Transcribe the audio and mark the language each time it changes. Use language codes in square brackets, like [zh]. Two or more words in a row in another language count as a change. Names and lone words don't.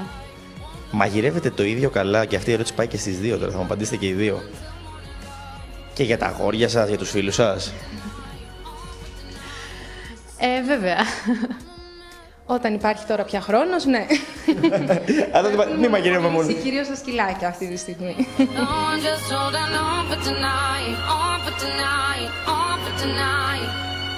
[el] Μαγειρεύετε το ίδιο καλά? Και αυτή η ερώτηση πάει και στις δύο τώρα, θα μου απαντήσετε και οι δύο. Και για τα αγόρια σας, για τους φίλους σας? Βέβαια. Όταν υπάρχει τώρα πια χρόνος, ναι. Μην μαγειρεύουμε μόνο. Κυρίως στα σκυλάκια αυτή τη στιγμή. [en] On, just hold on for tonight, on for tonight, on for tonight.